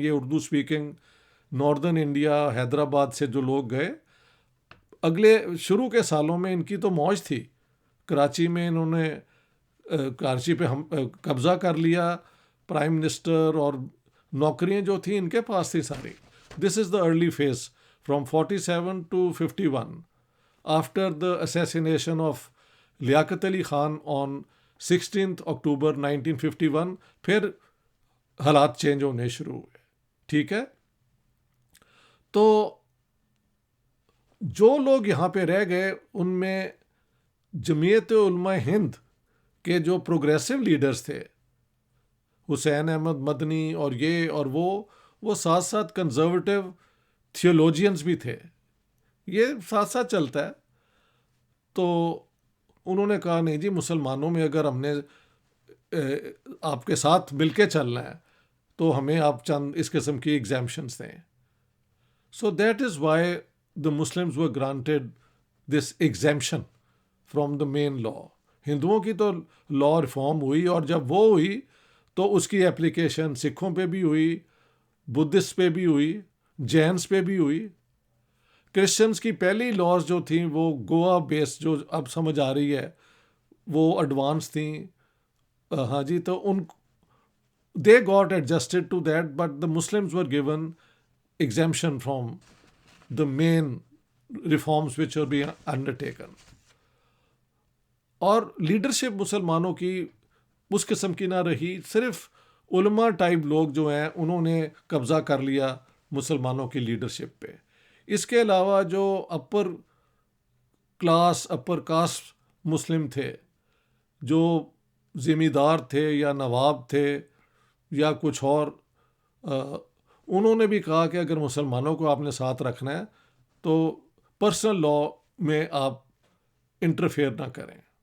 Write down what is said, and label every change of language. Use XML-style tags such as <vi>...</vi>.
<ur>یہ Urdu speaking northern India Hyderabad سے جو لوگ گئے، اگلے شروع کے سالوں میں ان کی تو موج تھی. کراچی میں انہوں نے کراچی پہ قبضہ کر لیا، پرائم منسٹر، اور نوکریاں جو تھیں ان کے پاس تھی ساری.</ur> <en>This is the early phase from 47 to 51 after the assassination of Liaquat Ali Khan on 16 October 1951.</en> <ur>پھر حالات چینج ہونے شروع ہوئے. ٹھیک ہے، تو جو لوگ یہاں پہ رہ گئے ان میں جمعیت علماء ہند کے جو پروگریسو لیڈرز تھے، حسین احمد مدنی اور یہ اور وہ ساتھ ساتھ کنزرویٹو تھیولوجینز بھی تھے. یہ ساتھ ساتھ چلتا ہے. تو انہوں نے کہا نہیں جی، مسلمانوں میں اگر ہم نے آپ کے ساتھ مل کے چلنا ہے تو ہمیں آپ چند اس قسم کی ایگزیمپشنز دیں.</ur> <en>So that is why the Muslims were granted this exemption from the main law.</en> <ur>ہندوؤں کی تو لا ریفارم ہوئی، اور جب وہ ہوئی تو اس کی اپلیکیشن سکھوں پہ بھی ہوئی، بدھسٹ پہ بھی ہوئی، جینس پہ بھی ہوئی. کرسچنس کی پہلی لاز جو تھیں وہ گوا بیس جو اب سمجھ آ رہی ہے وہ ایڈوانس تھیں. ہاں جی، تو ان</ur> <en>they got adjusted to that, but the Muslims were given exemption from the main reforms which were being undertaken.</en> <ur>اور لیڈرشپ مسلمانوں کی اس قسم کی نہ رہی. صرف علماء ٹائپ لوگ جو ہیں انہوں نے قبضہ کر لیا مسلمانوں کی لیڈرشپ پہ. اس کے علاوہ جو اپر کلاس اپر کاسٹ مسلم تھے، جو زمیندار تھے یا نواب تھے یا کچھ اور، انہوں نے بھی کہا کہ اگر مسلمانوں کو آپ نے ساتھ رکھنا ہے تو پرسنل لا میں آپ انٹرفیئر نہ کریں.</ur>